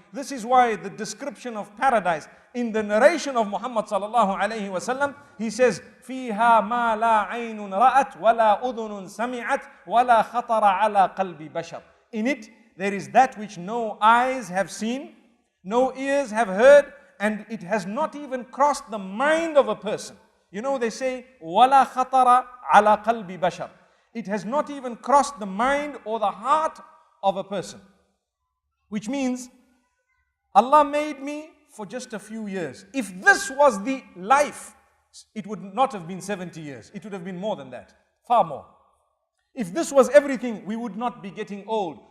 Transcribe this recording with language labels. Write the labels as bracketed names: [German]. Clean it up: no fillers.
[English] This is why the description of paradise in the narration of Muhammad sallallahu alaihi wasallam, he says, [Arabic] فِيهَا مَا لَا عَيْنٌ رَأَتْ وَلَا أُذُنٌ سَمِعَتْ وَلَا خَطَرَ عَلَى قَلْبِ بَشَرٍ. [English] In it, there is that which no eyes have seen, no ears have heard, and it has not even crossed the mind of a person. You know, they say, [Arabic] وَلَا خَطَرَ عَلَى قَلْبِ بَشَرٍ. [English] It has not even crossed the mind or the heart of a person. Which means, Allah made me for just a few years. If this was the life, it would not have been 70 years. It would have been more than that, far more. If this was everything, we would not be getting old.